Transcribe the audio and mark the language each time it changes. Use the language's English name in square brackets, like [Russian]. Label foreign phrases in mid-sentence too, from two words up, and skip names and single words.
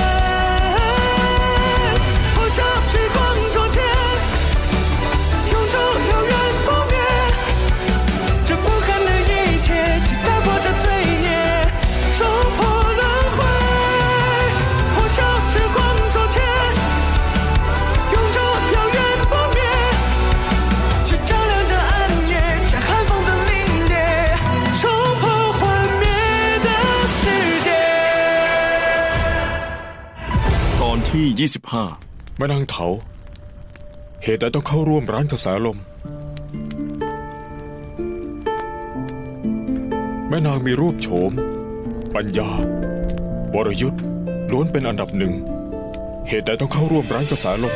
[Chinese] 破晓时光灼前，永驻遥远不灭，这不堪的一切，qui打破这罪孽，冲破轮回，破晓时光灼前，永驻遥远不灭，去照亮这暗夜，斩寒风的凛冽，冲破幻灭的世界。 [Thai] ตอนที่ 25 แม่นางเถาเหตุใดต้องเข้าร่วมร้านกระแสลมแม่นางมีรูปโฉมปัญญาวรยุทธ์ล้วนเป็นอันดับหนึ่งเหตุใดต้องเข้าร่วมร้านกระแสลม